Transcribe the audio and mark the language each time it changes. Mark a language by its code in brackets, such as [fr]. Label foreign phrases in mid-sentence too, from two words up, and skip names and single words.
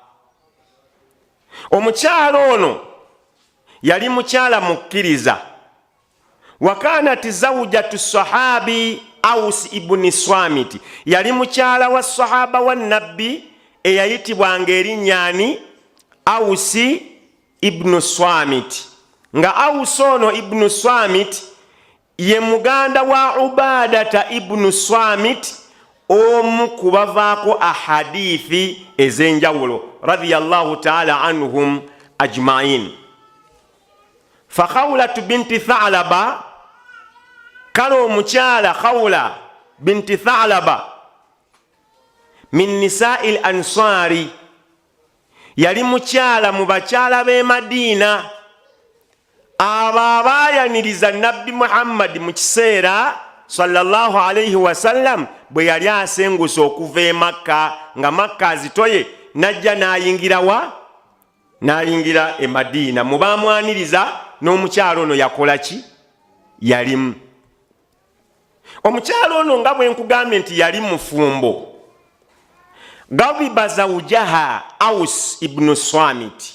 [lg] omukyala ono yali mukyala mukkiriza [ar] وكانت زوجة صحابي [lg] Aus ibn Swamit yali mukyala wa sahaba wa nabbi eyayitibwanga erinnyani Ausi ibn Swamit nga Aus ono ibn Swamit ye muganda wa Ubadata ibn Swamit omu kubavaako ahadithi ez'enjawulo [ar] رضي الله تعالى عنهم أجمعين [lg] fa Khawlatu binti Tha'laba kale omukyala Khawla binti Tha'laba [ar] من نساء الأنصار [lg] yali mukyala mu bakyala b'e Madina abo abaayaniriza nabbi Muhammad mu kiseera [ar] صلى الله عليه وسلم [lg] bwe yali asengusa okuva e Makka nga Makka azitoye najja n'ayingira n'ayingira e Madina mu baamwaniriza n'omukyala ono yakola ki yalimu omukyala ono nga bwe nkugambye nti yali mufumbo [ar] غاضبة زوجها [lg] Aus ibn Swamit.